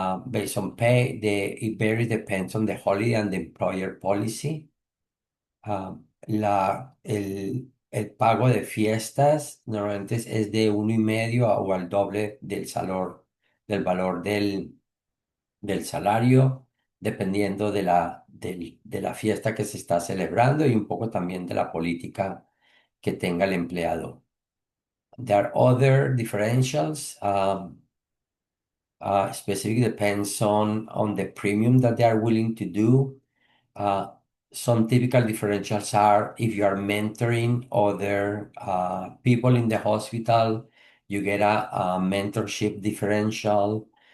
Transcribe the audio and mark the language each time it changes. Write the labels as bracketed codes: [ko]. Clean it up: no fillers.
[en] Based on pay, it varies depends on the holiday and the employer policy. [es] El pago de fiestas normalmente es de 1,5 o al doble del valor del salario, dependiendo de la fiesta que se está celebrando y un poco también de la política que tenga el empleado. [en] There are other differentials. Specifically depends on the premium that they are willing to do. Uh, some typical differentials are if you are mentoring other people in the hospital, you get a mentorship differential.